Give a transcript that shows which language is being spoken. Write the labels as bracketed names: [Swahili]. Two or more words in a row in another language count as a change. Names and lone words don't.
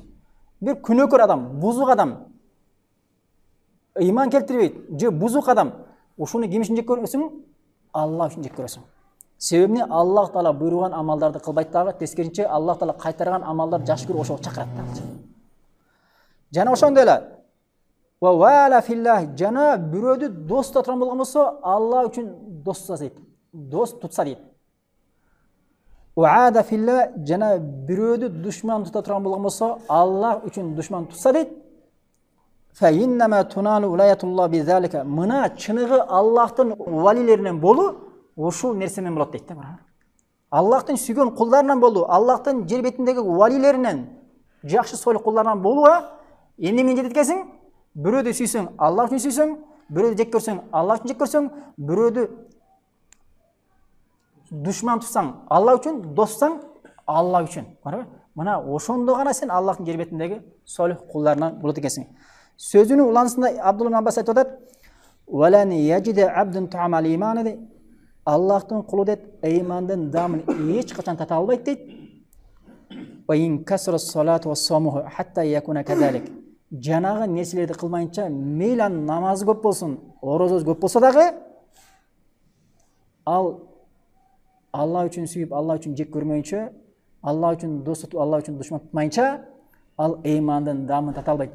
[Kyrgyz] Бир күнөөкөр адам, бузук адам, ыйман келтирбейт, же бузук адам, ошону ким үчүн жек көрөсүң? Алла үчүн жек көрөсүң. Себебini Аллах Таала буйруган амалдарды кылбайт дагы, тескерисинче Аллах Таала кайтарган амалдар жакшы көрүп ошого чакырат дагы. Жана ошондой эле [Arabic] ووالى في الله, [Kyrgyz] жана бирөөдү дос тута турган болгон болсо, Алла үчүн дос тутса дейт. Дос тутса дейт. [Arabic] وعادى في الله, [Kyrgyz] жана бирөөдү душман тута турган болгон болсо, Аллах үчүн душман тутса дейт. [Arabic] فإنما تنال ولاية الله بذلك, [Kyrgyz] мына чыныгы Аллахтын валилеринен болуу ошол нерсе менен болот дейт да. Аллахтын сүйгөн кулдарынан болуу, Аллахтын жер бетиндеги валилеринен, жакшы солих кулдарынан болууга эмне менен жетет экенсиң? Бирөөдү сүйсөң, Алла үчүн сүйсөң, бирөөдү жек көрсөң, Алла үчүн жек көрсөң, бирөөдү душман тутсаң, Алла үчүн, доссаң, Алла үчүн. Мына ошондо гана сен Аллахтын жер бетиндеги солих кулдарынан болот экенсиң. Сөзүнүн уланысында Абдулла ибн Аббас айтып атат: [Arabic] "ولن يجد عبد طعم الإيمان", [Kyrgyz] дейт. Аллахтын кулу дейт, ыймандын дамын эч качан тата албайт дейт. [Arabic] "وإن كثرت صلاته وصومه حتى يكون كذلك", [Kyrgyz] жанагы нерселерди кылмайынча, мейлі намазы көп болсун, орозосы көп болсо дагы, ал Алла үчүн сүйүп, Алла үчүн жек көрмөйүнчө, Алла үчүн дос тутуп, Алла үчүн душман тутмайынча, ал ыймандын дамын тата албайт.